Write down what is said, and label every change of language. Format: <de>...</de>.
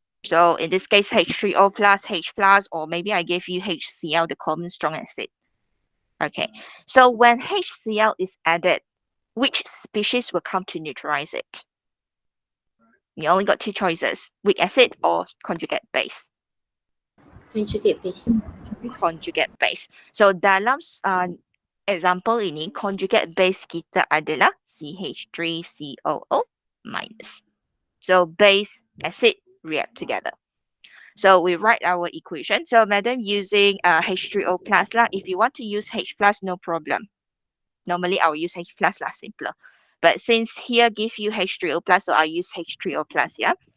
<en>So in this case, H3O plus, H plus, or maybe I gave you HCl, the common strong acid. Okay, so when HCl is added, which species will come to neutralize it? You only got two choices, weak acid or conjugate base. Conjugate base. Conjugate base.</en> <ms>So dalam example ini, conjugate base kita adalah CH3COO minus.</ms> <en>So base, acid react together. So we write our equation. So madam using H3O plus lah. If you want to use H plus, no problem. Normally I will use H plus lah, simpler. But since here give you H3O plus, so I'll use H3O plus, yeah?</en>